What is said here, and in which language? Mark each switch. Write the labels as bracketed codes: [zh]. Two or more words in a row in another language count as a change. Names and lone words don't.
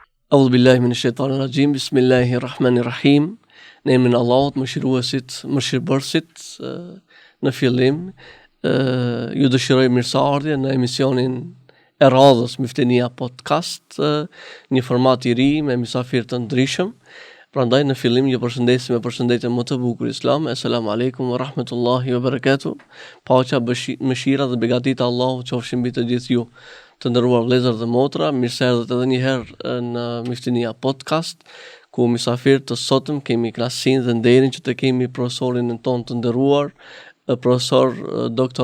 [ar] أعوذ بالله من الشيطان الرجيم بسم الله الرحمن الرحيم. [sq] Në emrin e Allahut, mëshiruesit, mëshirbërësit. Në fillim, ju dëshiroj mirëseardhje në emisionin e radhës Miftenia Podcast, një format i ri me mysafir të ndryshëm. Prandaj në fillim ju përshëndesim me përshëndetjen më të bukur islam. [ar] السلام عليكم ورحمة الله وبركاته. [sq] Paqja, mëshira dhe begatita e Allahut qofshin mbi të gjithë ju. Të nderuar vëllezër dhe motra, mirë se erdhët edhe një herë në Miftenia Podcast, ku mysafir të sotëm kemi klasin dhe nderin që të kemi profesorin ton të nderuar, profesor Dr.